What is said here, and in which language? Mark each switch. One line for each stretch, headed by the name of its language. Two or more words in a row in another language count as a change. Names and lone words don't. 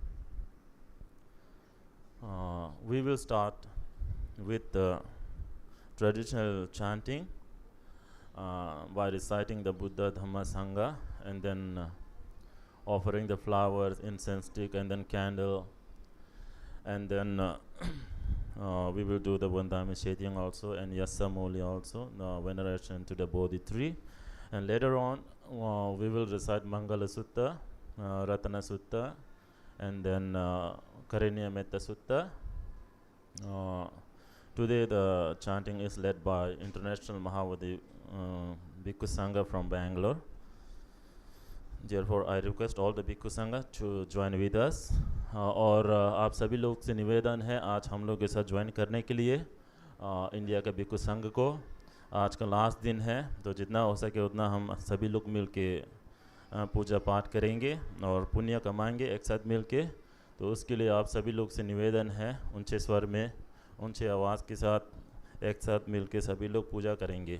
English: We will start with the traditional chanting by reciting the Buddha Dhamma Sangha and then offering the flowers, incense stick, and then candle, and then we will do the Vandami Shetyang also and Yasamoli also, the veneration to the Bodhi tree. And later on, we will recite Mangala Sutta, Ratana Sutta, and then Karaniya Metta Sutta. Today the chanting is led by International Mahavadi Bhikkhu Sangha from Bangalore. Therefore, I request all the Bhikkhu Sangha to join with us.
Hindi: और आप सभी लोग से निवेदन है आज हम लोग के साथ ज्वाइन करने के लिए इंडिया के भिक्खु संघ को। आज का लास्ट दिन है तो जितना हो सके उतना हम सभी लोग मिल के पूजा पाठ करेंगे और पुण्य कमाएंगे एक साथ मिल के। तो उसके लिए आप सभी लोग से निवेदन है ऊंचे स्वर में ऊंचे आवाज़ के साथ एक साथ मिल के सभी लोग पूजा करेंगे।